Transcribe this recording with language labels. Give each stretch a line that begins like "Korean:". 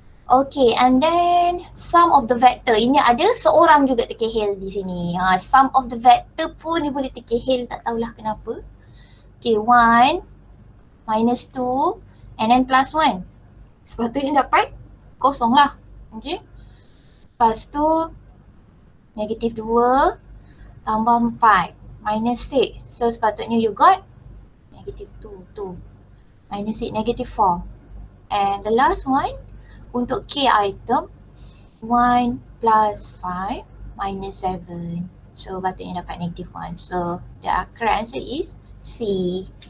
English: Okay, and then sum of the vector.
Malay: Ini ada seorang juga terkehil di sini.
English: Sum of the vector
Malay: pun dia boleh terkehil, tak tahulah kenapa.
English: Okay, 1 minus 2 and then plus 1.
Malay: Sepatutnya dapat kosong lah. Okay. Lepas tu negatif 2 tambah 4 minus 6.
English: So
Malay: sepatutnya
English: you got negatif 2 minus 6 negatif 4. And the last one untuk K item 1 plus 5 minus 7.
Malay: So patutnya dapat negatif 1.
English: So the correct answer is C.